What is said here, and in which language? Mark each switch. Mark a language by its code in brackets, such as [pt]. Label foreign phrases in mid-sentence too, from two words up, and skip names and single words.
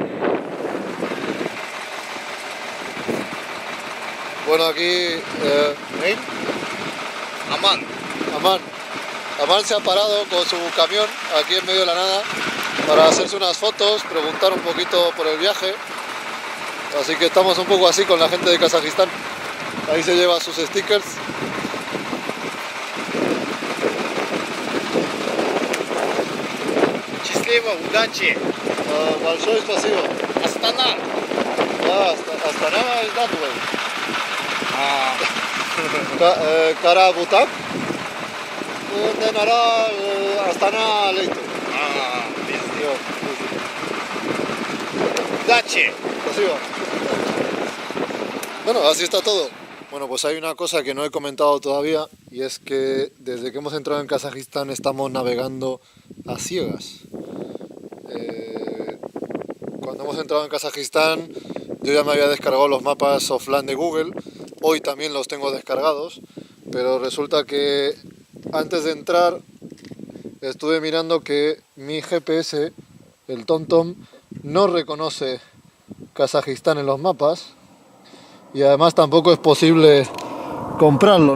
[es] Bueno, aquí Aman se ha parado con su camión aquí en medio de la nada para hacerse unas fotos, preguntar un poquito por el viaje. Así que estamos un poco así con la gente de Kazajistán. Ahí se lleva sus stickers. [ru] Счастливо, удачи! Большое спасибо. Астана! [en] Astana is that way. Karabutaq. Then Astana later. [ru] Удачи! Спасибо. [es] Bueno, así está todo. Bueno, pues hay una cosa que no he comentado todavía, y es que desde que hemos entrado en Kazajistán estamos navegando a ciegas. Cuando hemos entrado en Kazajistán yo ya me había descargado los mapas offline de Google, hoy también los tengo descargados, pero resulta que antes de entrar estuve mirando que mi GPS, el TomTom, no reconoce Kazajistán en los mapas, y además tampoco es posible comprarlo.